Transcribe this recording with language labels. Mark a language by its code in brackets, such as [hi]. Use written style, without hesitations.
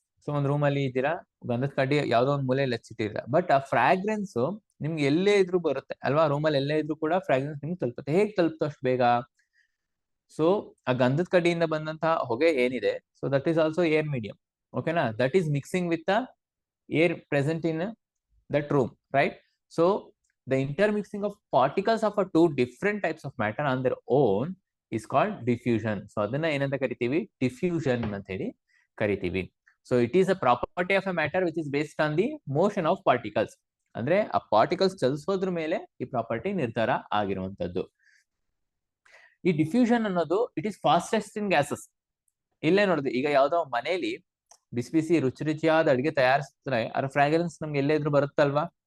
[kn] So ಒಂದ್ room ಅಲ್ಲಿ ಇದ್ದೀರಾ, ಗಂಧದ ಕಡ್ಡಿ ಯಾವ್ದೋ ಒಂದ್ ಮೂಲೆಯಲ್ಲಿ ಹಚ್ಚಿಟ್ಟಿರ, ಬಟ್ ಆ ಫ್ರಾಗ್ರೆನ್ಸ್ ನಿಮ್ಗೆ ಎಲ್ಲೇ ಇದ್ರೂ ಬರುತ್ತೆ ಅಲ್ವಾ, ರೂಮಲ್ಲಿ ಎಲ್ಲೇ ಇದ್ರೂ ಕೂಡ ಫ್ರಾಗ್ರೆನ್ಸ್ ನಿಮ್ಗೆ ತಲುಪುತ್ತೆ. ಹೇಗ್ ತಲುಪ್ತು ಅಷ್ಟು ಬೇಗ? ಸೊ ಆ ಗಂಧದ ಕಡ್ಡಿಯಿಂದ ಬಂದಂತಹ ಹೊಗೆ ಏನಿದೆ, so [en] that is also air medium, [kn] ಓಕೆನಾ. [en] That is mixing with the air present in that room, right. So the intermixing of particles of a two different types of matter on their own is called diffusion. [kn] So ಅದನ್ನ ಏನಂತ ಕರಿತೀವಿ, diffusion ಅಂತ ಹೇಳಿ ಕರಿತೀವಿ. [en] So it is a property of a matter which is based on the motion of particles. [kn] ಅಂದ್ರೆ ಆ particles ಚಲಿಸೋದ್ರ ಮೇಲೆ ಈ ಪ್ರಾಪರ್ಟಿ ನಿರ್ಧಾರ ಆಗಿರುವಂತದ್ದು. ಈ ಡಿಫ್ಯೂಷನ್ ಅನ್ನೋದು [en] It is fastest in gases. [kn] ಇಲ್ಲೇ ನೋಡಿದ್ವಿ, ಈಗ ಯಾವ್ದೋ ಮನೆಯಲ್ಲಿ ಬಿಸಿ ಬಿಸಿ ರುಚಿ ರುಚಿಯಾದ ಅಡಿಗೆ ತಯಾರಿಸಿದ್ರೆ ಅದ್ರ ಫ್ರಾಗ್ರೆನ್ಸ್ ನಮ್ಗೆ ಎಲ್ಲೇ ಇದ್ರೂ ಬರುತ್ತಲ್ವಾ.